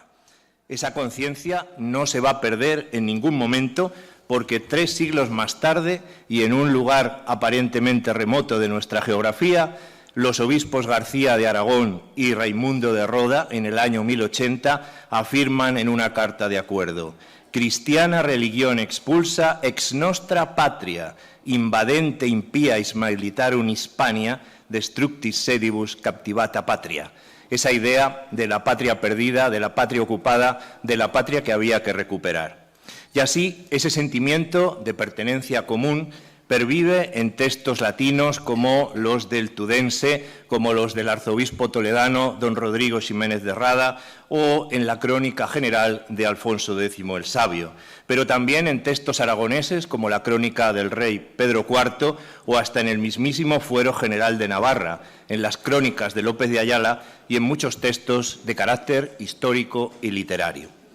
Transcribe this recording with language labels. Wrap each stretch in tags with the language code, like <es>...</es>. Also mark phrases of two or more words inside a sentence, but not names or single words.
<es>Esa conciencia no se va a perder en ningún momento porque 3 siglos más tarde y en un lugar aparentemente remoto de nuestra geografía, los obispos García de Aragón y Raimundo de Roda, en el año 1080, afirman en una carta de acuerdo:</es> <la>«Cristiana religión expulsa ex nostra patria, invadente impiais militarum Hispania, destructis sedibus captivata patria».</la> <es>Esa idea de la patria perdida, de la patria ocupada, de la patria que había que recuperar. Y así, ese sentimiento de pertenencia común pervive en textos latinos como los del Tudense, como los del arzobispo toledano don Rodrigo Ximénez de Rada, o en la Crónica General de Alfonso X el Sabio, pero también en textos aragoneses como la Crónica del rey Pedro IV o hasta en el mismísimo Fuero General de Navarra, en las Crónicas de López de Ayala y en muchos textos de carácter histórico y literario.</es>